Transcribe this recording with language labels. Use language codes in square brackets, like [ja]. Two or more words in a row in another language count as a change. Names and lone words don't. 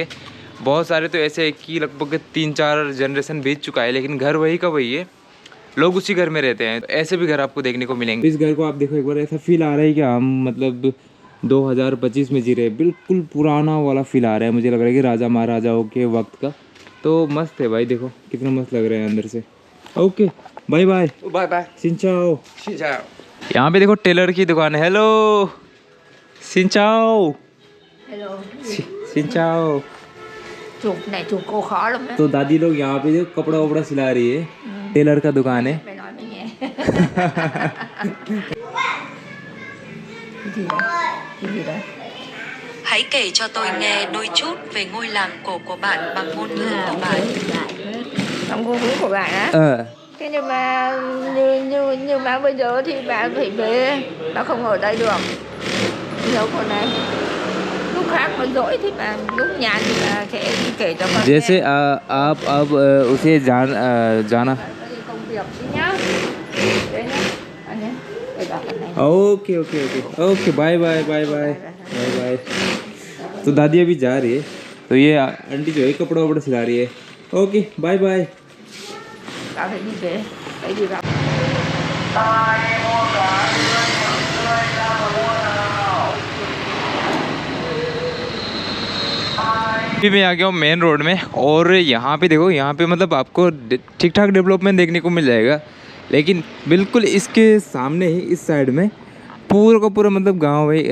[hi] बहुत सारे तो ऐसे है कि लगभग 3-4 जनरेशन बीत चुका है, लेकिन घर वही का वही है। लोग उसी घर में रहते हैं। ऐसे भी घर आपको देखने को मिलेंगे। इस घर को आप देखो एक बार, ऐसा फील आ रहा है कि हम मतलब 2025 में जी रहे हैं। बिल्कुल पुराना वाला फील आ रहा है। मुझे लग रहा है कि राजा महाराजाओं के वक्त का। तो मस्त है भाई, देखो कितना मस्त लग रहा है अंदर से। [en] okay, bye bye. Bye bye. [vi] xin chào. Xin chào. [hi] यहाँ पे देखो टेलर की दुकान है। हेलो, [vi] xin chào. [hi] Hello. [vi] xin chào. Chụp này chụp cô khó lắm đấy. [hi] तो दादी लोग यहाँ पे जो कपड़ा वपड़ा सिला रही है। टेलर का दुकान है। [vi] Mày nói mày nghe. Cái gì đấy? Hãy kể cho tôi nghe đôi chút về ngôi làng cổ của bạn bằng ngôn ngữ của bạn. Trong ngôn ngữ của bạn á. Thế nhưng mà như mà bây giờ thì bạn phải về, nó không ở đây được. Nhớ con này. Lúc khác mà dỗi thì bạn lúc nhàn thì là sẽ đi kể cho con [hi] जैसे [vi] nghe. [hi] आप अब उसे जाना। [vi] Công việc đi nhá. Đấy nhá. Anh nhá. Đây bảo con này. [en] okay, bye. [hi] तो दादी अभी जा रही है। तो ये आंटी जो है कपड़ा वपड़ा सिला रही है। [en] okay, bye. [vi] Tao phải đi về. Đấy đi gặp. [hi] अभी मैं आ गया हूँ मेन रोड में। और यहाँ पे देखो, यहाँ पे मतलब आपको ठीक ठाक डेवलपमेंट देखने को मिल जाएगा। लेकिन बिल्कुल इसके सामने ही इस साइड में पूरा का पूरा मतलब गांव है।